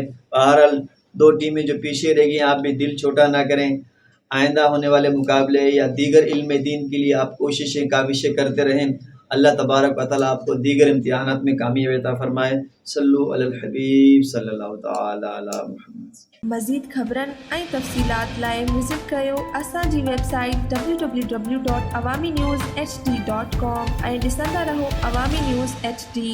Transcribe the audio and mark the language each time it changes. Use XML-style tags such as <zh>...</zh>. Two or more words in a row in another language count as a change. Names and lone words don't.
<ur>بہرحال 2 ٹیمیں جو پیچھے رہ گئی آپ بھی دل چھوٹا نہ کریں، آئندہ ہونے والے مقابلے یا دیگر علم دین کے لیے آپ کوششیں کاوشیں کرتے رہیں۔ اللہ تبارک و تعالیٰ آپ کو دیگر امتحانات میں کامیابی عطا فرمائے.</ur> <ar>صلو علی الحبیب صلی اللہ تعالی علی محمد.</ar> <sd>مزید خبرن ऐं तफ़सीलात लाइ विज़िट कयो असांजी वेबसाइट www.awamiNewsHD.com ऐं ॾिसंदा रहो अवामी न्यूज़ HD.</sd>